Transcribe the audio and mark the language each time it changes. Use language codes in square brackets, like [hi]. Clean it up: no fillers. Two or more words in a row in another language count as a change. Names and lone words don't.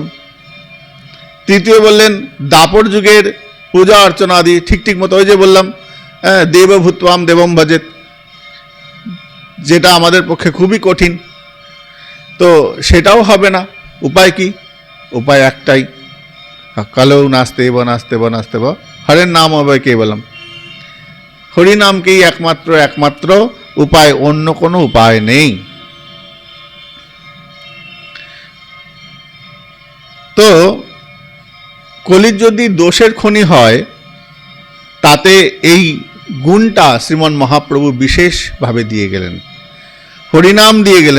[bn] তৃতীয় বললেন দাপর যুগের পূজা অর্চনা আদি ঠিক মতো, ওই যে বললাম [sa] দেবভূত্বাম দেবম ভজেত, [bn] যেটা আমাদের পক্ষে খুবই কঠিন, তো সেটাও হবে না। উপায় কি? উপায় একটাই, [sa] কলৌ নাস্তেব নাস্তেব নাস্তেব হরের নাম হবে কেবলম। [bn] হরিনামকেই একমাত্র উপায়, অন্য কোনো উপায় নেই। তো কলির যদি দোষের খনি হয়, তাতে এই গুণটা শ্রীমন মহাপ্রভু বিশেষভাবে দিয়ে গেলেন, হরিনাম দিয়ে গেলেন।